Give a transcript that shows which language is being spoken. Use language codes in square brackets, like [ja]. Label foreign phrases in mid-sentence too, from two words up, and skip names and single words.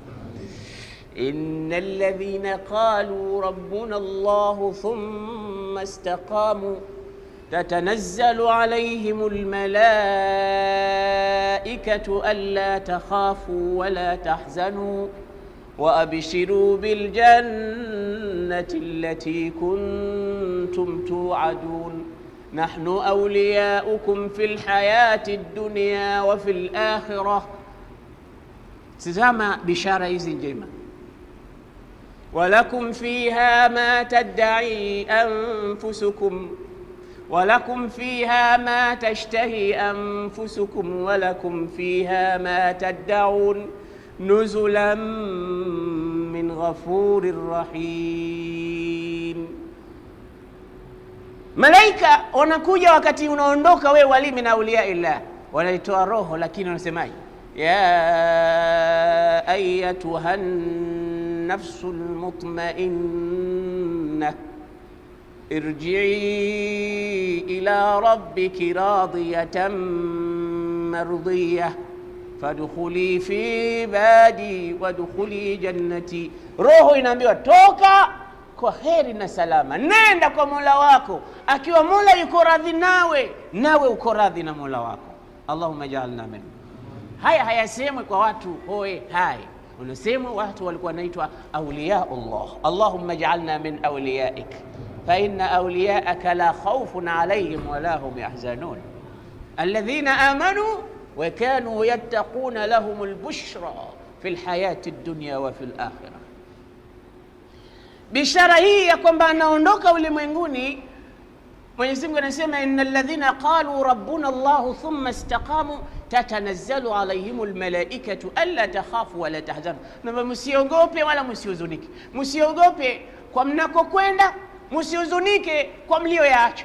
[ar] إن الذين قالوا ربنا الله ثم استقاموا تتنزل عليهم الملائكة ألا تخافوا ولا تحزنوا وأبشروا بالجنة التي كنتم توعدون نحن أولياؤكم في الحياة الدنيا وفي الآخرة. [sw] Tazama bishara hizi njema. [ar] ولكم فيها ما تدعي أنفسكم ولكم فيها ما تشتهي أنفسكم ولكم فيها ما تدعون نزلا من غفور رحيم. [sw] Malaika wanakuja wakati unaondoka wewe [ar] ولي من أولياء الله, [sw] wanaitoa roho, lakini wanasemaje? [ar] يا أيتها النفس المطمئنة ارجعي إلى ربك راضية مرضية فادخلي في عبادي وادخلي جنتي. [sw] Roho inaambiwa toka kwa heri na salama, nenda kwa Mola wako, akiwa Mola yuko radhi nawe uko radhi na Mola wako. [ar] اللهم اجعلنا من. [sw] Haya hayasemwi kwa watu hoe hai, unasemwa watu walikuwa wanaitwa awliyaullah. [ar] اللهم اجعلنا من أوليائك فإن أولياءك لا خوف عليهم ولا هم يحزنون الذين آمنوا وكانوا يتقون لهم البشرى في الحياة الدنيا وفي الآخرة. [sw] Bishara hii ya kwamba anaondoka ulimwenguni, Mwenyezi Mungu anasema [ar] إن الذين قالوا ربنا الله ثم استقاموا تتنزل عليهم الملائكة ألا تخافوا ولا تحزنوا. [sw] Na msiogope wala msihuzunike. Msiogope kwa mnakokwenda, msihuzunike kwa mlioyaacha.